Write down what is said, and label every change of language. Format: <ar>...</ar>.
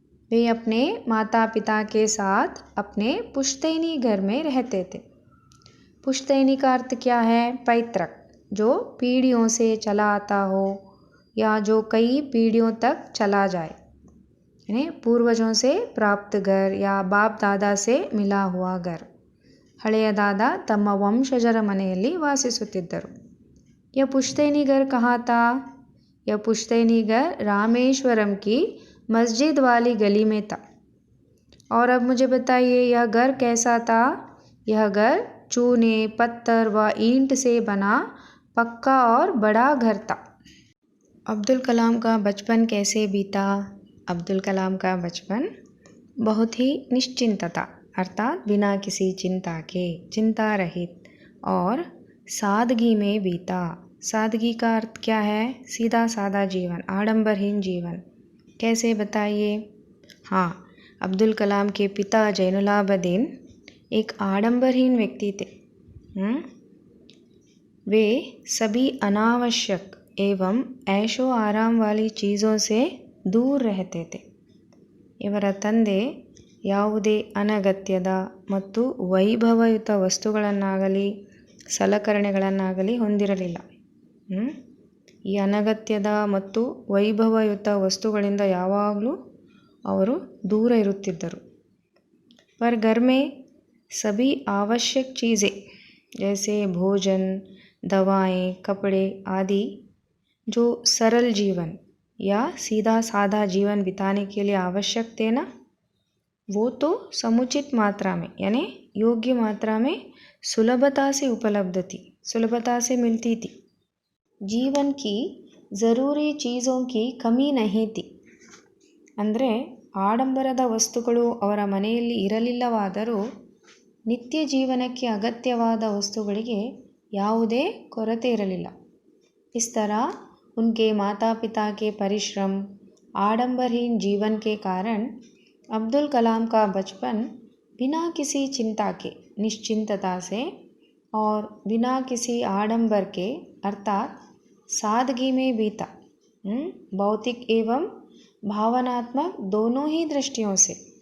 <hi>वे अपने माता पिता के साथ अपने पुश्तैनी घर में रहते थे। पुश्तैनी का अर्थ क्या है? पैतृक, जो पीढ़ियों से चला आता हो या जो कई पीढ़ियों तक चला जाए, यानी पूर्वजों से प्राप्त घर या बाप दादा से मिला हुआ घर।</hi> <kn>ಹಳೆಯದಾದ ತಮ್ಮ ವಂಶಜರ ಮನೆಯಲ್ಲಿ ವಾಸಿಸುತ್ತಿದ್ದರು।</kn> <hi>यह पुश्तैनी घर कहाँ था? यह पुश्तैनी घर रामेश्वरम की मस्जिद वाली गली में था। और अब मुझे बताइए, यह घर कैसा था? यह घर चूने पत्थर व ईंट से बना, पक्का और बड़ा घर था। अब्दुल कलाम का बचपन कैसे बीता? अब्दुल कलाम का बचपन बहुत ही निश्चिंत था, अर्थात बिना किसी चिंता के, चिंता रहित और सादगी में बीता। सादगी का अर्थ क्या है? सीधा सादा जीवन, आडंबरहीन जीवन। कैसे बताइए? हाँ, अब्दुल कलाम के पिता जैनुलाब्दीन एक आडंबरहीन व्यक्ति थे। वे सभी अनावश्यक एवं ऐशो आराम वाली चीज़ों से दूर रहते थे।</hi> <kn>ಇವರ ತಂದೆ ಯಾವುದೇ ಅನಗತ್ಯದ ಮತ್ತು ವೈಭವಯುತ ವಸ್ತುಗಳನ್ನಾಗಲಿ ಸಲಕರಣೆಗಳನ್ನಾಗಲಿ ಹೊಂದಿರಲಿಲ್ಲ। ಈ ಅನಗತ್ಯದ ಮತ್ತು ವೈಭವಯುತ ವಸ್ತುಗಳಿಂದ ಯಾವಾಗಲೂ ಅವರು ದೂರ ಇರುತ್ತಿದ್ದರು।</kn> <hi>पर घर में सभी आवश्यक चीज़ें जैसे भोजन, दवाएं, कपड़े आदि जो सरल जीवन या सीधा साधा जीवन बिताने के लिए आवश्यक थे ना, वो तो समुचित मात्रा में, यानी योग्य मात्रा में सुलभता से उपलब्ध थी, सुलभता से मिलती थी। जीवन की ज़रूरी चीज़ों की कमी नहीं थी।</hi> <kn>ಅಂದರೆ ಆಡಂಬರದ ವಸ್ತುಗಳು ಅವರ ಮನೆಯಲ್ಲಿ ಇರಲಿಲ್ಲವಾದರೂ ನಿತ್ಯ ಜೀವನಕ್ಕೆ ಅಗತ್ಯವಾದ ವಸ್ತುಗಳಿಗೆ ಯಾವುದೇ ಕೊರತೆ ಇರಲಿಲ್ಲ।</kn> <hi>इस तरह उनके माता पिता के परिश्रम, आडंबरहीन जीवन के कारण अब्दुल कलाम का बचपन बिना किसी चिंता के, निश्चिंतता से और बिना किसी आडंबर के अर्थात सादगी में बीता, भौतिक एवं भावनात्मक दोनों ही दृष्टियों से।</hi>